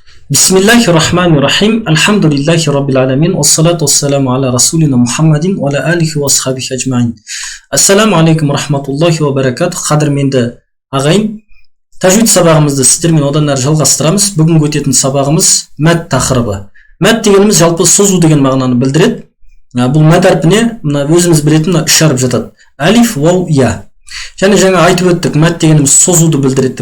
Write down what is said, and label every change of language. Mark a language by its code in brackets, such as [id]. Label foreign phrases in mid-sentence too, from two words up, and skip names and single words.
[ar] بسم الله الرحمن الرحيم. الحمد لله رب العالمين. الصلاة السلام على رسولنا محمد وعلى آله وأصحابه أجمعين. السلام عليكم رحمة الله وبركاته. [kk] Қадірменді ағайын, тажвид сабағымызды сіздермен одан әрі жалғастырамыз. Бүгінгі өтетін сабағымыз мәд тақырыбы. Мәд дегеніміз жалпы созу деген мағынаны білдіреді. Бұл мәд әрпіне мына өзіміз білетін үш әріп жатады. Алиф, вау, я. Және жаңа айтып өттік, мәд дегеніміз созуды білдіреді.